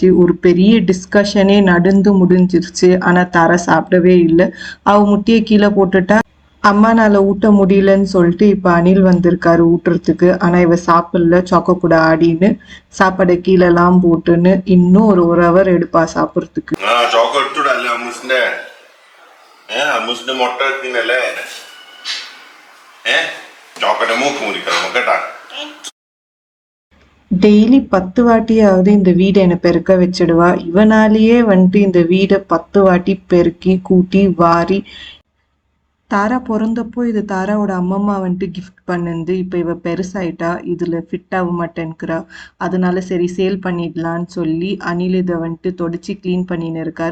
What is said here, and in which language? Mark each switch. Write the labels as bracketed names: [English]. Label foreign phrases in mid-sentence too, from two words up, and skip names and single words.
[Tamil] ஒரு பெரிய டிஸ்கஷனே நடந்து முடிஞ்சிருச்சு. ஆனா தாரா சாப்பிடவே இல்லை. அவ முட்டையை கீழே போட்டுட்டா. அம்மானால ஊட்ட முடியலன்னு சொல்லிட்டு இப்ப அனில் வந்திருக்காரு ஊட்டுறதுக்கு. ஆனா இவ சாப்பிடல. சொக்க கூட ஆடின்னு சாப்பாடை கீழெல்லாம் போட்டுன்னு இன்னும் ஒரு ஹவர் எடுப்பா சாப்பிட்றதுக்கு. [Malayalam] ചോക്ലേറ്റ് ചൂടല്ലേ അമ്മൂസിന്റെ അമ്മൂസിന്റെ മുട്ട തിന്നല്ലേ ചോക്ലേറ്റ് മൂക്ക് മുറിക്കണം കേട്ടാ. [Tamil] டெய்லி 10 வாட்டியாவது இந்த வீடை என்னை பெருக்க வச்சிடுவா. இவனாலேயே வந்துட்டு இந்த வீடை 10 வாட்டி பெருக்கி கூட்டி வாரி. தாரா பிறந்தப்போ இது தாராவோட அம்மம்மா வந்துட்டு கிஃப்ட் பண்ணுது. இப்போ இவ பெருசாயிட்டா, இதுல ஃபிட் ஆக மாட்டேன்னுக்கிறா. அதனால சரி சேல் பண்ணிடலான்னு சொல்லி அனில் இதை வந்துட்டு தொடச்சி க்ளீன் பண்ணின்னு இருக்காரு.